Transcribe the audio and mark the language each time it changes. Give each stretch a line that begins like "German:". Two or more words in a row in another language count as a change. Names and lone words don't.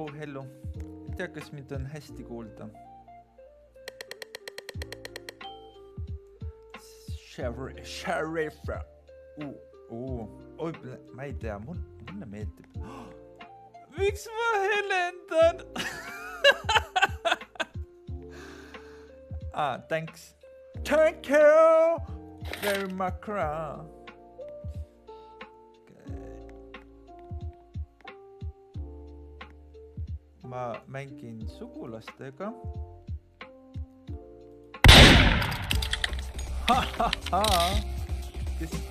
Estonian: Ei tea, kas mind on hästi kuulda? Sheriff. Oi, ma ei tea, mulle meeldib. Miks ma helendan?
English: Thanks. Thank you very much.
Estonian: Ma mängin sugulastega. Kes...